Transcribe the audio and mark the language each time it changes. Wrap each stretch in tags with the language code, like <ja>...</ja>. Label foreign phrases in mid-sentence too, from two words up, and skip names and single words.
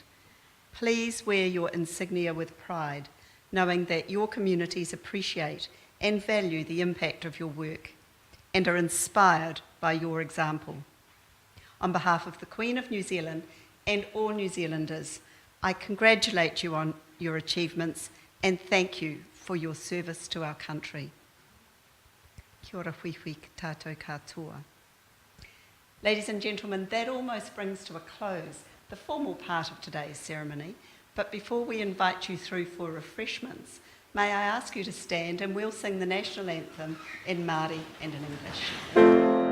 <en>Please wear your insignia with pride, knowing that your communities appreciate and value the impact of your work and are inspired by your example. On behalf of the Queen of New Zealand and all New Zealanders, I congratulate you on your achievements and thank you for your service to our country.</en> <mi>Kia ora hui hui tātou katoa.</mi> <en>Ladies and gentlemen, that almost brings to a close the formal part of today's ceremony, but before we invite you through for refreshments, may I ask you to stand and we'll sing the national anthem in Māori and in English.</en>